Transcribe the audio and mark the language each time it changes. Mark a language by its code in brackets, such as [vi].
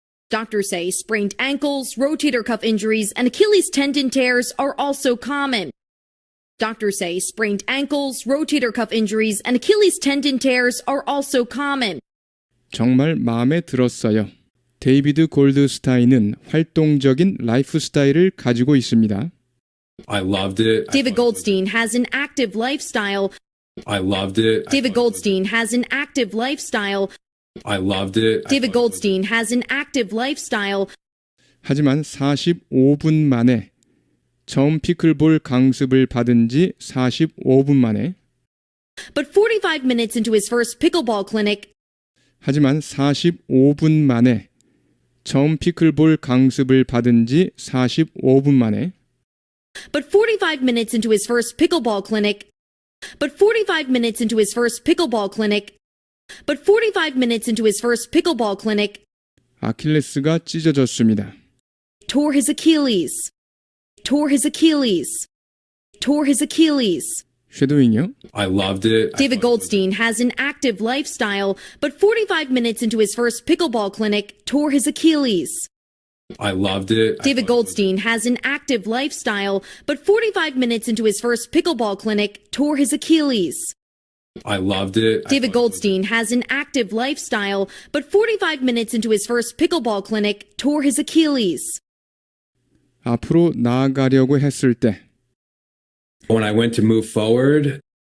[en] Doctors say sprained ankles, rotator cuff injuries, and Achilles tendon tears are also common. Doctors say sprained ankles, rotator cuff injuries, and Achilles tendon tears are also common. [ko] 정말 마음에 들었어요. 데이비드 골드스타인은 활동적인 라이프 스타일을 가지고 있습니다. [en] I loved it. David Goldstein has an active lifestyle. I loved it. David Goldstein has an active lifestyle. I loved it. David Goldstein has an active lifestyle. [ko] 하지만 45분 만에 처음 피클볼 강습을 받은 지 45분 만에 [en] But 45 minutes into his first pickleball clinic, [ko] 하지만 45분 만에 처음 피클볼 강습을 받은 지 45분 만에 [en] but 45 minutes into his first pickleball clinic, but 45 minutes into his first pickleball clinic, but 45 minutes into his first pickleball clinic, [ko] 아킬레스가 찢어졌습니다. [en] Tore his Achilles. Tore his Achilles. Tore his Achilles. [ko] 쉐도잉이요? [en] I loved it. David Goldstein has an active lifestyle, but 45 minutes into his first pickleball clinic, tore his Achilles. I loved it. David Goldstein has an active lifestyle, but 45 minutes into his first pickleball clinic, tore his Achilles. I loved it. David Goldstein has an active lifestyle, but 45 minutes into his first pickleball clinic, tore his Achilles. [ko] 앞으로 나아가려고 했을 때 [en] When I went to move forward,